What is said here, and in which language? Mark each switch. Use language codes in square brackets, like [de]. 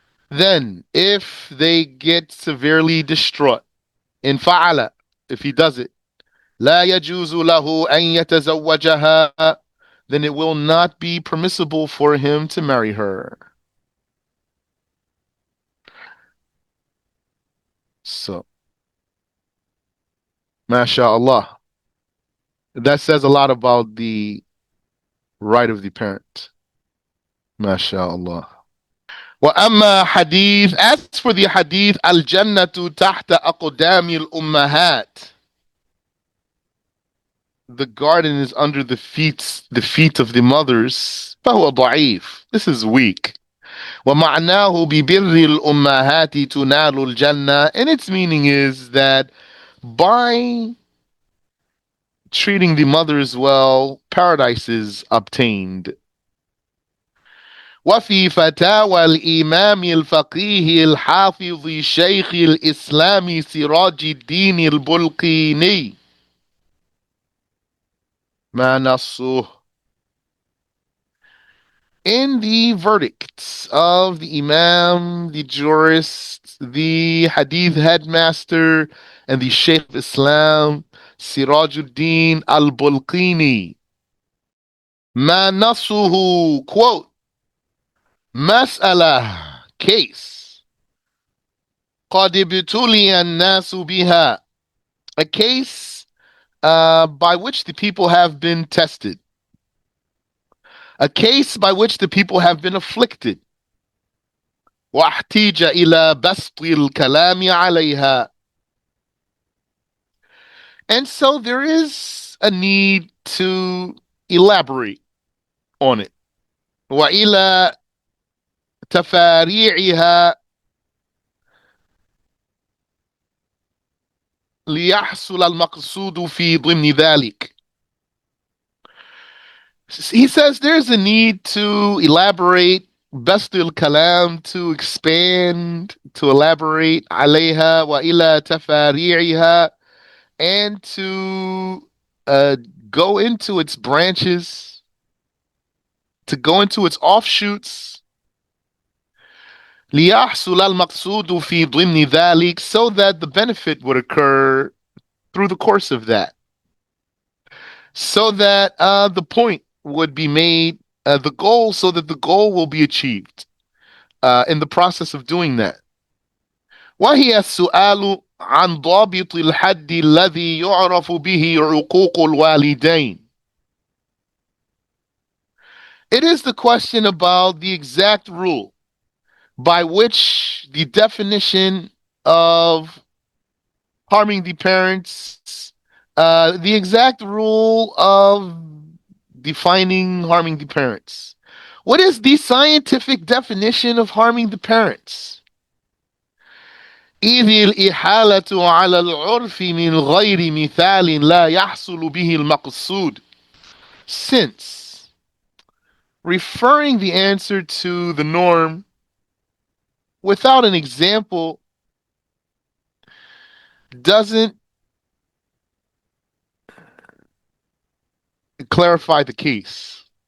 [en] then if they get severely distraught, in فعل, if he does it, [ar] لا يجوز له أن يتزوجها, [en] then it will not be permissible for him to marry her. So, mashallah, that says a lot about the right of the parent. MashaAllah. [ar] وأما حديث, [en] as for the hadith, [ar] الجنة تحت أقدام الأمهات, [en] the garden is under the feet of the mothers, [ar] فهو ضعيف. [en] This is weak. [ar] ومعناه ببر الأمهات تنال الجنة. [en] And its meaning is that by treating the mothers well, paradise is obtained. [ar] وفي فتاوى الإمام الفقيه الحافظ شيخ الإسلام سراج الدين البلقيني ما نصه. [en] In the verdicts of the Imam, the jurist, the Hadith headmaster, and the Sheikh of Islam, Sirajuddin al-Bulqini, [ar] ما نصه, [en] quote, مسألة, case, [ar] قد ابتلي الناس بها, [en] a case by which the people have been tested, a case by which the people have been afflicted. [ar] واحتيج إلى بسط الكلام عليها. [en] And so there is a need to elaborate on it. [ar] وإلى تفاريعها ليحصل المقصود في ضمن ذلك. [en] He says there's a need to elaborate, [ar] bastul kalam, [en] to expand, to elaborate [ar] عليها وإلى تفاريعها, [en] and to uh, go into its branches, to go into its offshoots. [ar] ليحصل المقصود في ضمن ذلك, [en] so that the benefit would occur through the course of that, so that the point would be made, the goal, so that the goal will be achieved in the process of doing that. [ar] وهي السؤال عن ضابط الحد الذي يعرف به عقوق الوالدين. [en] It is the question about the exact rule by which the definition of harming the parents, the exact rule of defining harming the parents. What is the scientific definition of harming the parents? [ar] إذ الإحالة على العرف من غير مثال لا يحصل به المقصود. [en] Since referring the answer to the norm without an example doesn't clarify the case.